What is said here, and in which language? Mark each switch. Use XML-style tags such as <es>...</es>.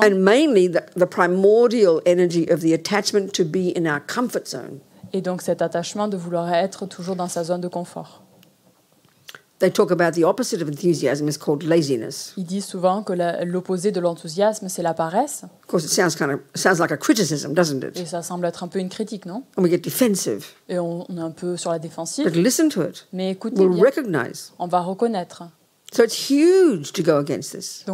<en>And mainly the primordial energy of the attachment to be in our comfort zone.</en> <fr>Et donc cet attachement de vouloir être toujours dans sa zone de confort.</fr> <en>They talk about the opposite of enthusiasm is called laziness.</en> <fr>Ils disent souvent que l'opposé de l'enthousiasme c'est la paresse.</fr> <en>Of course, it sounds like a criticism, doesn't it?</en> <fr>Et ça semble être un peu une critique, non?</fr> <en>And we get defensive.</en> <fr>Et on est un peu sur la défensive.</fr> <en>But listen to it.</en> <fr>Mais écoutez</fr> <en>we'll</en> <fr>bien.</fr> <en>recognize.</en> <fr>On va reconnaître.</fr> <en>So it's huge to go against this.</en>